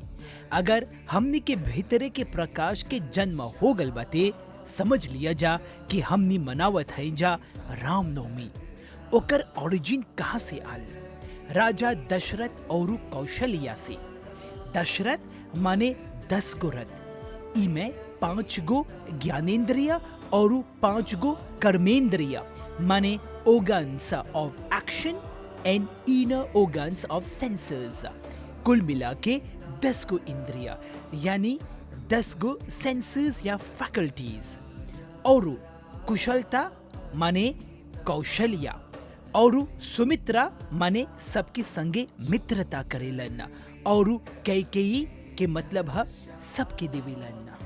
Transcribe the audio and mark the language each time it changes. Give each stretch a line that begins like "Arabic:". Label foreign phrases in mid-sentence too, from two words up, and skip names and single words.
Bhojpuri: अगर हमनी के भीतरे के प्रकाश के जन्म हो गल बाते, समझ लिया जा कि हमनी मनावत है जा रामनवमी। ओकर ओरिजिन कहाँ से आल? राजा दशरथ और कौशल्या से। दशरथ माने 10 गो रथ, इमें 5 गो ज्ञानेंद्रिय और 5 गो कर्मेंद्रिय माने
English: organs of action and inner organs of senses।
Bhojpuri: कुल मिला के 10 गो इंद्रिय यानी 10 गो सेंसेस या फैकल्टीज। और कुशलता माने कौशल्या और सुमित्रा माने सबके संगे मित्रता करेलन और कैकेयी के मतलब है सबके देवेलन।